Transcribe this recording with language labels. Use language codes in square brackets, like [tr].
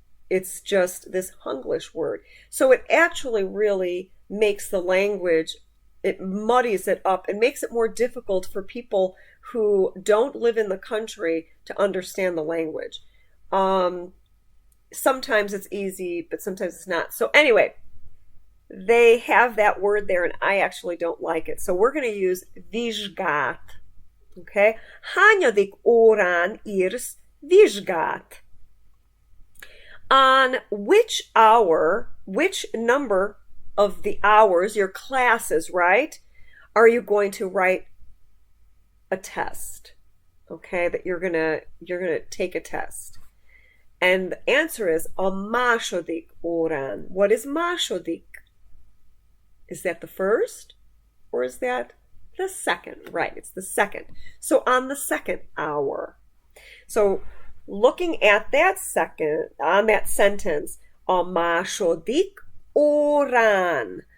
[en] It's just this Hunglish word. So it actually really makes the language, it muddies it up and makes it more difficult for people who don't live in the country to understand the language. Sometimes it's easy, but sometimes it's not. So anyway, they have that word there, and I actually don't like it. So we're going to use vizsgát. Okay? [hu] Hányadik órán írsz vizsgát? [en] On which hour, which number of the hours, your classes, right, are you going to write a test? Okay, that you're gonna take a test. And the answer is [hu] a második órán. [en] What is második? Is that the first, or is that the second? Right, it's the second. So on the second hour. So looking at that second, on that sentence, [hu] a második órán.